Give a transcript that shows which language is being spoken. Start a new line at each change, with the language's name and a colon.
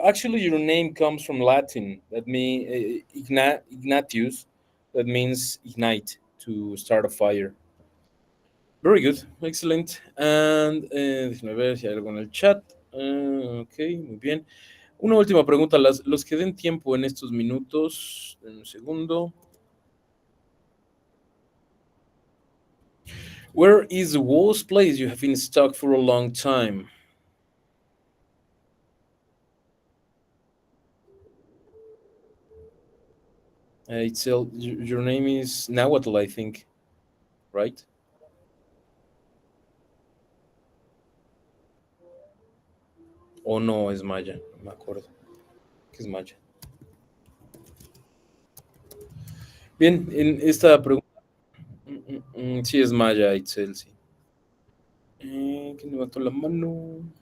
English: Actually, your name comes from Latin. That means Ignatius. That means ignite, to start a fire. Very good, excellent.
Spanish: And déjenme ver si hay algo en el chat. Ok, muy bien. Una última pregunta, los que den tiempo en estos minutos. Un segundo.
English: Where is the worst place you have been stuck for a long time? Your name is Nahuatl, I think, right?
Spanish: O no, es Maya, no me acuerdo. ¿Qué es Maya? Bien, en esta pregunta. Sí, es Maya, Itzel, sí. ¿Quién levantó la mano?